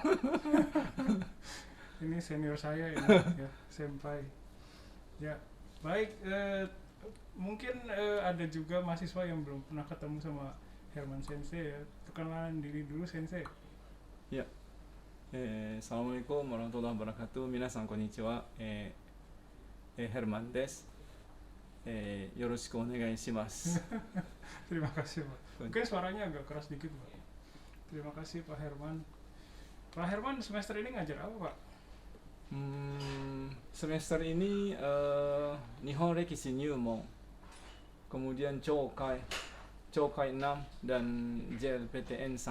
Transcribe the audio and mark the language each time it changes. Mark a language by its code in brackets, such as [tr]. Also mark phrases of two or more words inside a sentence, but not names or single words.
[id] Ini senior saya ini, ya, senpai. Ya, baik. Mungkin ada juga mahasiswa yang belum pernah ketemu sama Herman Sensei ya. Perkenalan diri dulu Sensei. Ya. [ar] السلام عليكم ورحمة الله وبركاته. [ja] 皆さんこんにちは。Hermanです. よろしくお願いします. [id] Terima kasih Pak. Mungkin suaranya agak keras dikit Pak. Terima kasih Pak Herman. Pak Herman semester ini ngajar apa Pak? Semester ini Nihon Rekishi Nyumon, kemudian Chokai 6 dan JLPTN 1.